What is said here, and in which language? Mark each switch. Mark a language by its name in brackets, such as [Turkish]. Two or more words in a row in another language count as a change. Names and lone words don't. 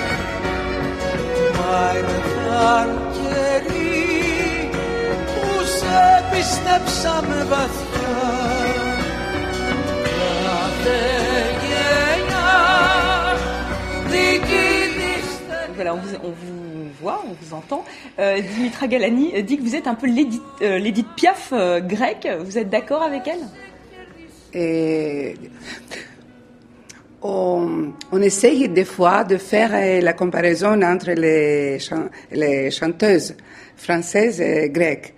[Greek] Μα ήρθαν καιροί που σε πιστέψαμε βαθιά. Κάθε γενιά δική της. [French] Voilà, on vous voit, on vous entend. Dimitra Galani dit que vous êtes un peu l'Édith Piaf grecque. Vous êtes d'accord avec elle? Et on essaye des fois de faire la comparaison entre les chanteuses françaises et grecques.